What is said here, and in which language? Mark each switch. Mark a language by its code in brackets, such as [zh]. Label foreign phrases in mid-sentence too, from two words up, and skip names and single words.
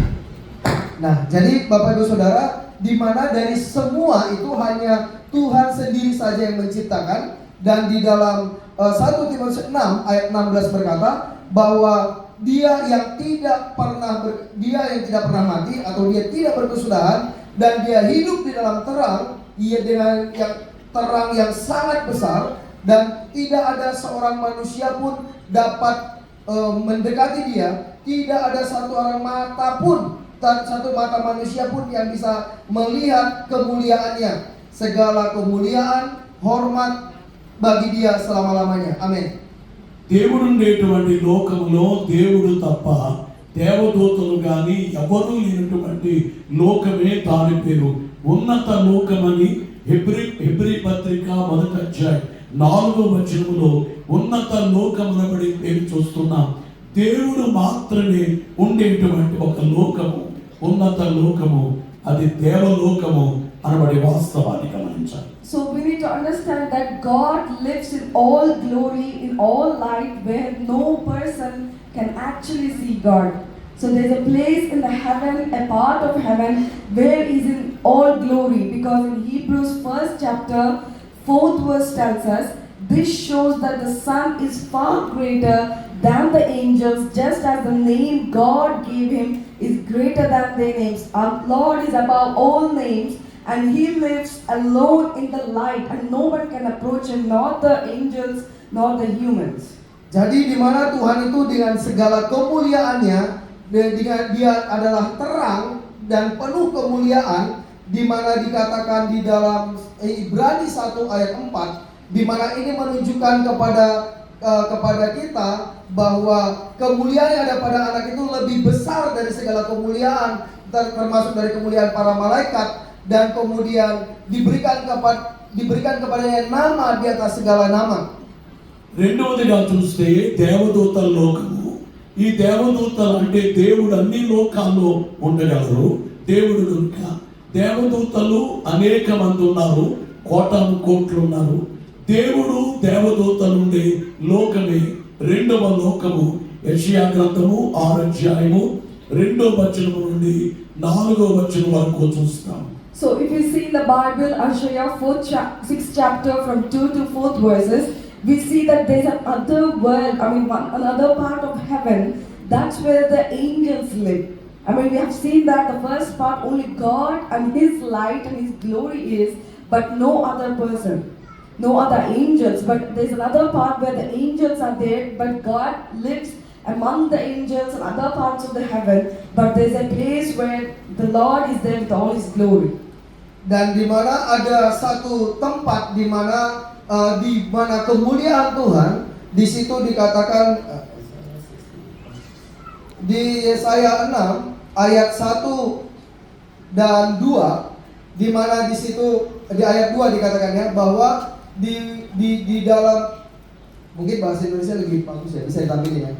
[id] Nah, jadi Bapak Ibu Saudara, di mana dari semua itu hanya Tuhan sendiri saja yang menciptakan, dan di dalam 1 Timotius 6 ayat 16 berkata bahwa dia yang tidak pernah mati atau dia tidak berkesudahan, dan dia hidup di dalam terang, ia dengan yang terang yang sangat besar, dan tidak ada seorang manusia pun dapat mendekati dia. Tidak ada satu orang mata pun, satu mata manusia pun yang bisa melihat kemuliaannya. Segala kemuliaan, hormat bagi dia selama-lamanya. Amin. [te] దేవుడు ఉండేటువంటి లోకములో దేవుడు తప్ప దేవదూతలు గాని ఎవరూ లేనటువంటి లోకమే దాని పేరు ఉన్నత లోకమని హెబ్రీ పత్రిక 1వ అధ్యాయం 4వ వచనములో ఉన్నత లోకమనబడి పేరు చూస్తున్నాం. దేవుడు మాత్రమే ఉండేటువంటి ఒక లోకము, ఉన్నత లోకము, అది దేవలోకము అనబడి వాస్తవాన్ని గమనించాలి. [en] So we need to understand that God lives in all glory, in all light, where no person can actually see God. So there's a place in the heaven, a part of heaven, where He's in all glory. Because in Hebrews 1st chapter, 4th verse tells us, this shows that the Son is far greater than the angels, just as the name God gave Him is greater than their names. Our Lord is above all names, and He lives alone in the light, and no one can approach Him, not the angels, nor the humans. [id] Jadi di mana Tuhan itu dengan segala kemuliaannya, dengan Dia adalah terang dan penuh kemuliaan, di mana dikatakan di dalam Ibrani 1 ayat 4, di mana ini menunjukkan kepada kita bahwa kemuliaan yang ada pada anak itu lebih besar dari segala kemuliaan, termasuk dari kemuliaan para malaikat, dan kemudian diberikan kepadanya nama di atas segala nama. [te] రెండవదిగా చూస్తే దేవదూతల లోకము. ఈ దేవదూతలు అంటే దేవుడు అన్ని లోకాల్లో ఉండగలరు. దేవుడు కనుక దేవదూతలు అనేక మంది ఉన్నారు, కోటాను కోట్లు ఉన్నారు. దేవుడు దేవదూతలు ఉండే లోకమే రెండవ లోకము. యెషయా గ్రంథము 6వ అధ్యాయము 2వ వచనము నుండి 4వ వచనం వరకు చూస్తాం. [en] So if you see in the Bible, Isaiah 6th chapter from 2 to 4th verses, we see that there's another world, another part of heaven, that's where the angels live. We have seen that the first part only God and His light and His glory is, but no other person, no other angels. But there's another part where the angels are there, but God lives among the angels and other parts of the heaven. But there's a place where the Lord is there with all His glory. [id] Dan di mana ada satu tempat di mana kemuliaan Tuhan, di situ dikatakan di Yesaya 6 ayat 1 dan 2, di mana di situ di ayat 2 dikatakannya bahwa di dalam, mungkin bahasa Indonesia lebih bagus ya, bisa ditampilin ya.